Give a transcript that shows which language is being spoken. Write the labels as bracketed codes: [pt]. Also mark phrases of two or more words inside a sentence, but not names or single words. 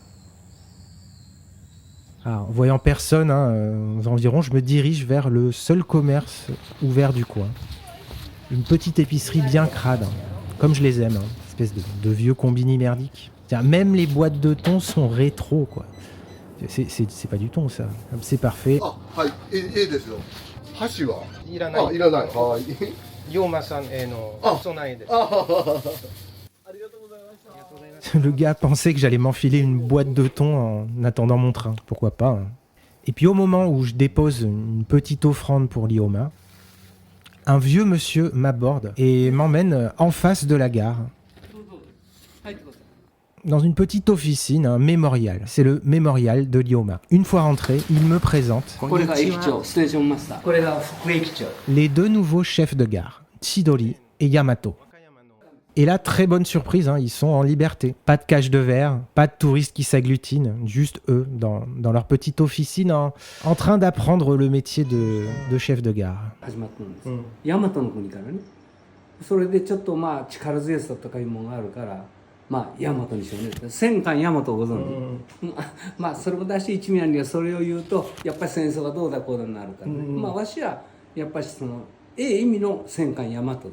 [fr] Alors, en voyant personne aux environs, je me dirige vers le seul commerce ouvert du coin. Une petite épicerie bien crade, comme je les aime, espèce de vieux combini merdique. Même les boîtes de thon sont rétro, quoi. C'est pas du thon, ça. C'est parfait. [ja] あ、はい、いいですよ。箸は？いらない。あ、いらない。はい。龍馬さんへの備えです。 [fr] Le gars pensait que j'allais m'enfiler une boîte de thon en attendant mon train. Pourquoi pas, hein. Et puis au moment où je dépose une petite offrande pour Lioma, un vieux monsieur m'aborde et m'emmène en face de la gare, dans une petite officine, un mémorial. C'est le mémorial de Lioma. Une fois rentré, il me présente les deux nouveaux chefs de gare, Chidori et Yamato. Et là, très bonne surprise, hein, ils sont en liberté. Pas de cage de verre, pas de touristes qui s'agglutinent, juste eux, dans leur petite officine, en train d'apprendre le métier de chef de gare. [ja] 大和の国からね。それでちょっとまあ力強さとかいうものがあるから、まあ大和にしようね。戦艦大和をご存知。まあそれもだし一味にはそれを言うとやっぱり戦争がどうだこうだになるからね。まあわしはやっぱりその意味の戦艦大和でね。